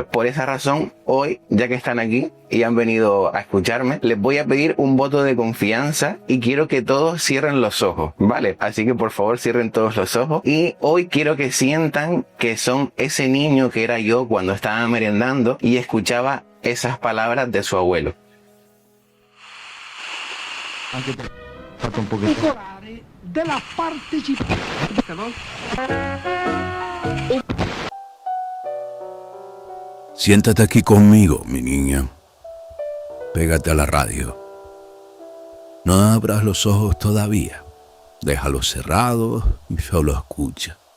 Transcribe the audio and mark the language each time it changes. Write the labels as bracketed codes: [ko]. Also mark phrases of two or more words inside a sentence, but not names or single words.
[es] Por esa razón, hoy, ya que están aquí y han venido a escucharme, les voy a pedir un voto de confianza y quiero que todos cierren los ojos, ¿vale? Así que por favor cierren todos los ojos y hoy quiero que sientan que son ese niño que era yo cuando estaba merendando y escuchaba esas palabras de su abuelo. [it] Anche te fatto un pochettino della partecipazione. [es] Siéntate aquí conmigo, mi niña. Pégate a la radio. No abras los ojos todavía. Déjalos cerrados y solo escucha.